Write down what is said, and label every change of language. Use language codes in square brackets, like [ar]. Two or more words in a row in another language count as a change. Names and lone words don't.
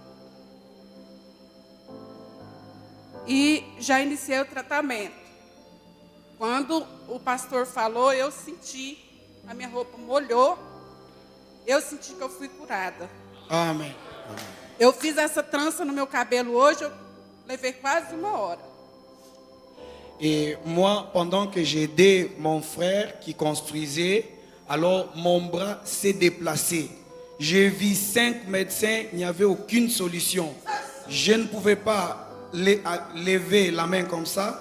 [pt] E já iniciei o tratamento. Quando o pastor falou, eu senti, a minha roupa molhou, eu senti que eu fui curada. Amen. Eu fiz essa trança no meu cabelo hoje, eu levei quase 1 hora. [fr] Et moi, pendant que j'aidais mon frère qui construisait, alors mon bras s'est déplacé. J'ai vu 5 médecins, il n'y avait aucune solution. Je ne pouvais pas lever la main comme ça.